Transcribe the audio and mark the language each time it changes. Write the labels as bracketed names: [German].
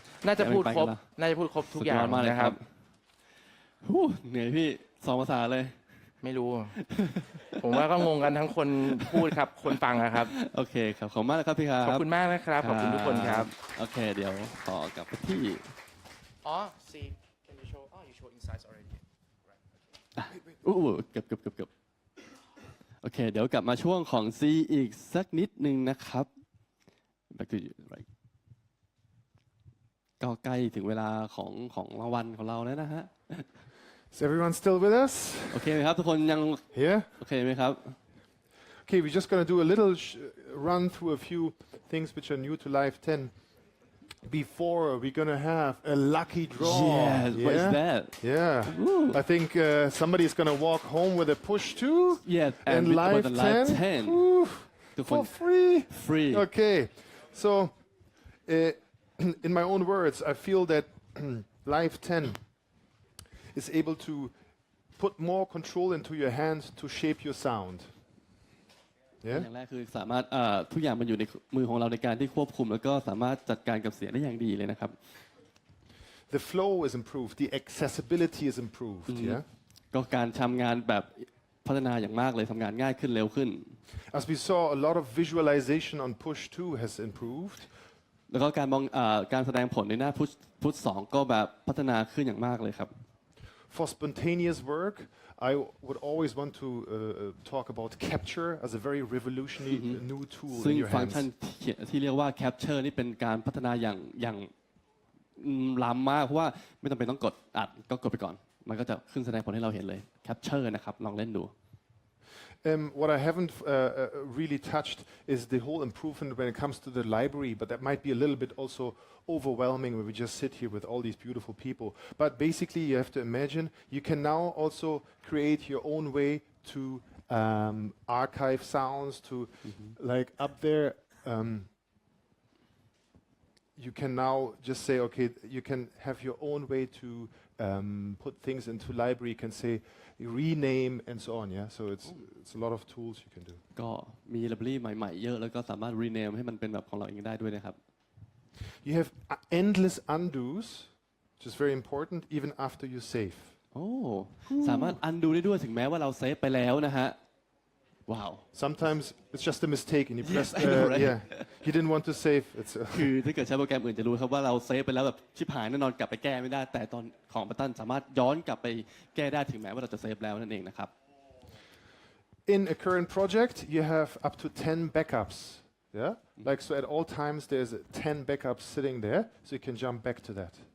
[Thai] น่าจะพูดครบทุกอย่างนะครับ เหนื่อยพี่2 ภาษาเลย ไม่รู้ ผมว่าก็งงกันทั้งคนพูดครับคนฟังนะครับ โอเคครับขอบคุณมากนะครับพี่ครับ ขอบคุณมากนะครับขอบคุณทุกคนครับ โอเคเดี๋ยวต่อกลับไปที่ [English] see can you show you show insights already [Thai] เกือบโอเคเดี๋ยวกลับมาช่วงของ C อีกสักนิดนึงนะครับ [English] back to right [Thai] ก็ใกล้ถึงเวลาของรางวัลของเราแล้วนะฮะ [English] Is everyone still with us? [Thai] โอเคไหมครับทุกคนยัง [English] Here? [Thai] โอเคไหมครับ [English] Okay, we're just going to do a little run through a few things which are new to Live 10. Before we're going to have a lucky draw. Yes, what is that? Yeah. Ooh. I think somebody's going to walk home with a push too. Yeah, and Live 10. Ooh, for free. Free. Okay. So, in my own words, I feel that Live 10 is able to put more control into your hands to shape your sound. [Thai] อย่างแรกคือสามารถทุกอย่างมันอยู่ในมือของเราในการที่ควบคุมแล้วก็สามารถจัดการกับเสียงได้อย่างดีเลยนะครับ [English] The flow is improved, the accessibility is improved. Yeah. [Thai] ก็การทำงานแบบพัฒนาอย่างมากเลยทำงานง่ายขึ้นเร็วขึ้น [English] As we saw, a lot of visualization on push 2 has improved. [Thai] แล้วก็การแสดงผลในหน้าพุท2ก็แบบพัฒนาขึ้นอย่างมากเลยครับ [English] For spontaneous work, I would always want to talk about capture as a very revolutionary new tool [Thai] ซึ่ง [English] in your [Thai] ฟังก์ชัน [English] hands. [Thai] ที่เรียกว่า capture นี่เป็นการพัฒนาอย่างล้ำมากเพราะว่าไม่จำเป็นต้องกดอัดก็กดไปก่อนมันก็จะขึ้นแสดงผลให้เราเห็นเลย Capture นะครับลองเล่นดู [English] What I haven't really touched is the whole improvement when it comes to the library, but that might be a little bit also overwhelming when we just sit here with all these beautiful people. But basically, you have to imagine you can now also create your own way to archive sounds, to like up there. You can now just say, okay, you can have your own way to put things into library. You can say rename and so on. Yeah, so it's a lot of tools you can do. [Thai] ก็มีไลบรารีใหม่ๆเยอะแล้วก็สามารถ rename ให้มันเป็นแบบของเราเองได้ด้วยนะครับ [English] You have endless undos, which is very important, even after you save. [Thai] โอ้สามารถ undo ได้ด้วยถึงแม้ว่าเราเซฟไปแล้วนะฮะว้าว [English] Sometimes it's just a mistake, and you press. I know, right? Yeah, you didn't want to save. It's [Thai] คือถ้าเกิดใช้โปรแกรมอื่นจะรู้ครับว่าเราเซฟไปแล้วแบบชิบหายแน่นอนกลับไปแก้ไม่ได้แต่ตอนของบัตตันสามารถย้อนกลับไปแก้ได้ถึงแม้ว่าเราจะเซฟแล้วนั่นเองนะครับ [English] in a current project, you have up to 10 backups. Yeah, like so at all times there's 10 backups sitting there, so you can jump back to that.